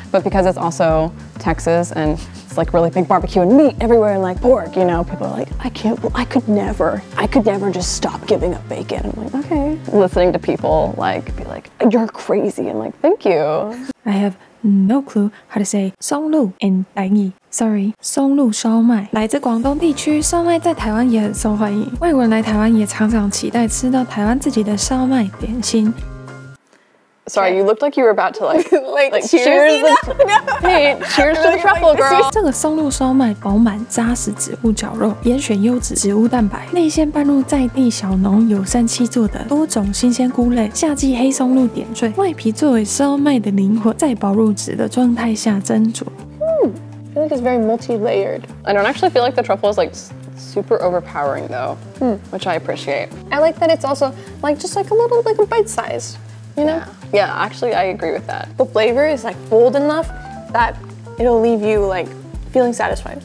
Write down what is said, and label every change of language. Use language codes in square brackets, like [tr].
[en] But because it's also Texas and it's like really big barbecue and meat everywhere and like pork, you know, people are like, I could never just stop giving up bacon. I'm like, okay. Listening to people like be like, you're crazy. I'm like, thank you. I have no clue how to say 松露 in 台语. Sorry, 松露烧麦。 [zh] 来自广东地区，烧麦在台湾也很受欢迎。外国人来台湾也常常期待吃到台湾自己的烧麦点心。 [en] Sorry, you looked like you were about to like cheers. Hey, cheers to the truffle girl. [zh] 这个松露烧麦饱满扎实植物绞肉，严选优质植物蛋白，内馅拌入在地小农友善期做的多种新鲜菇类，夏季黑松露点缀，外皮作为烧麦的灵魂，在薄入纸的状态下蒸煮。 [en] I feel like it's very multi-layered. I don't actually feel like the truffle is like super overpowering though, which I appreciate. I like that it's also like just like a little like a bite size, you know? Yeah, actually I agree with that. The flavor is like bold enough that it'll leave you like feeling satisfied.